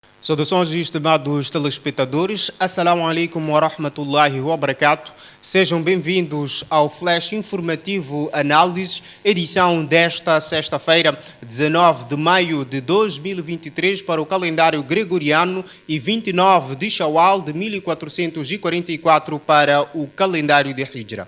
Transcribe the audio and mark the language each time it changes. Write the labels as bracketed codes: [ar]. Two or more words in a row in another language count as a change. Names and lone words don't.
[pt] Saudações, estimados telespectadores. [ar] السلام عليكم ورحمة الله وبركاته. [pt] Sejam bem-vindos ao Flash Informativo Análises, edição desta sexta-feira, 19 de maio de 2023, para o calendário gregoriano e 29 de Shawwal de 1444 para o calendário de Hijra.